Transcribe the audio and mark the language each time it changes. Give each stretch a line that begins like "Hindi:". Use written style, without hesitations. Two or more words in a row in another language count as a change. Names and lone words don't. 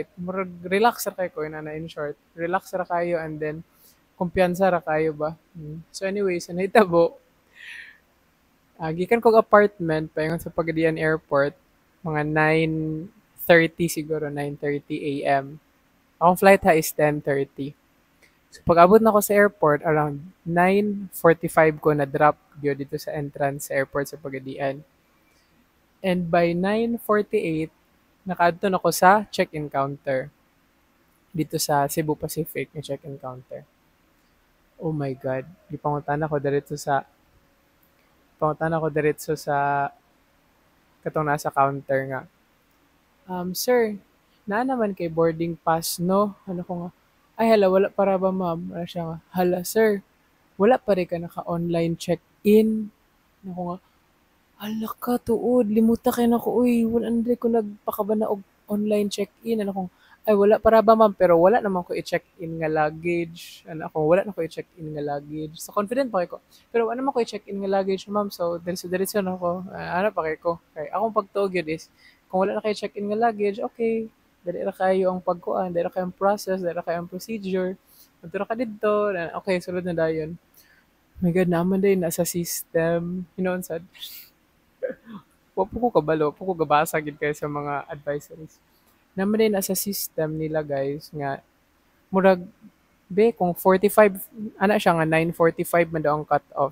Cebuano: Murag relax ra kay ko na
English: in short.
Cebuano: Relax ra kayo and then kumpiyansa ra kayo ba. So anyways, nahitabo gikan kog apartment paingon sa Pagadian Airport mga 9:30 siguro 9:30 AM. Akong flight ha is 10:30. So pag-abot na ako sa airport around 9:45 ko na drop gyud dito sa entrance sa airport sa Pagadian. And by 9:48 nakaadto na ako sa
English: check-in counter
Cebuano: dito sa Cebu Pacific na
English: check-in counter. Oh my God.
Cebuano: Pangutan ako diretso sa katong nasa counter nga. Sir, naa naman kay
English: boarding pass,
Cebuano: no? Ano ko nga, ay hala, wala para ba ma'am? Ano siya nga, hala sir, wala pa rin ka naka-
English: online check-in.
Cebuano: Ano ko nga, hala ka, tuod, limuta kayo na ko, uy, wala na ko nagpakabana og
English: online check-in.
Cebuano: Ano ko, ay wala para ba ma'am, pero wala naman ko i-check-in nga luggage. Ano ako, wala na ko i-check-in nga luggage.
English: So confident
Cebuano: pa kay ko. Pero wala naman ko i-check-in nga luggage ma'am, so diretso na ako. Ano pa kay ko? Kay akong pagtuog yun is, kung wala na kayo check-in nga luggage, okay. Dali na kayo ang pagkuan, dali na kayo ang process, dali na kayo ang procedure. Punta na ka dito, okay, sulod na dayon.
English: Oh my God,
Cebuano: naman din nasa system. Hinoon sad. Wapo ko kabalo, wapo ko gabasa gid kayo sa mga advisories. Naman din nasa system nila guys nga murag be kung 45 ana siya nga 9:45 man daw ang
English: cut off.